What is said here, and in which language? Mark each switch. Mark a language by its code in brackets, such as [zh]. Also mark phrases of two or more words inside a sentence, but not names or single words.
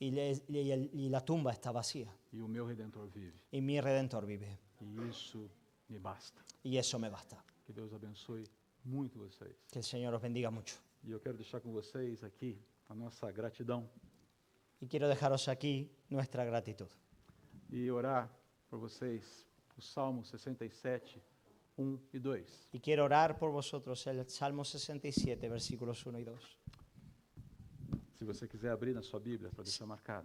[es] y la tumba está vacía [pt] E o meu Redentor vive. [es] y mi Redentor vive. [pt] E isso me basta. [es] Y eso me basta. [pt] Que Deus abençoe muito vocês. [es] Que el Señor os bendiga mucho. [pt] E eu quero deixar com vocês aqui a nossa gratidão [es] Y quiero dejaros aquí nuestra gratitud. [pt] e orar por vocês o Salmo 67, 1 e 2. [es] Y quiero orar por vosotros el Salmo 67, versículos 1 y 2. [pt] Se você quiser abrir na sua Bíblia para deixar marcado.